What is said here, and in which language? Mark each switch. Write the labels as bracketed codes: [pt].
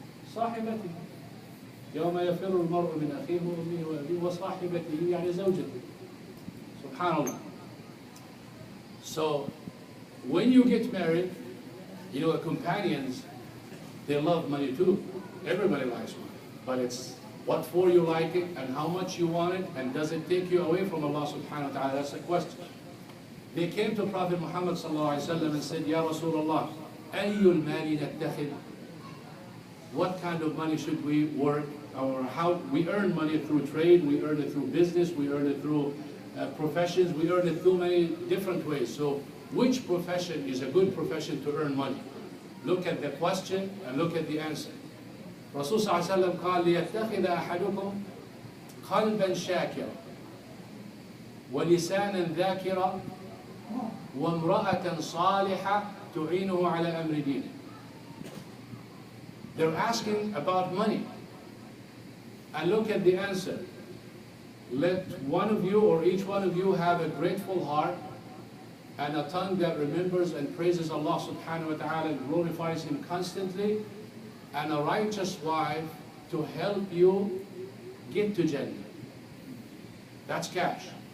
[ar] صاحبتي يوم يفر المرء من أخيه وأمه وأبيه وصاحبته يعني زوجته. Subhanallah. [en] So when you get married, you know, companions, they love money too. Everybody likes money. But it's what for you like it and how much you want it, and does it take you away from Allah subhanahu wa ta'ala? That's the question. They came to Prophet Muhammad sallallahu alaihi wasallam and said, [ar] Ya Rasulullah, ayyul mali nattakhid? [en] What kind of money should we work? Or how we earn money through trade, we earn it through business, we earn it through professions, we earn it through many different ways. So which profession is a good profession to earn money? Look at the question and look at the answer. [ar] Rasul sallallahu alaihi wasallam قال ليتخذ أحدكم قلبا شاكرا ولسانا ذاكرا وامرأة صالحة تعينه على أمر دينه. [en] They're asking about money. And look at the answer. Let one of you or each one of you have a grateful heart and a tongue that remembers and praises Allah subhanahu wa ta'ala and glorifies Him constantly, and a righteous wife to help you get to Jannah. That's cash.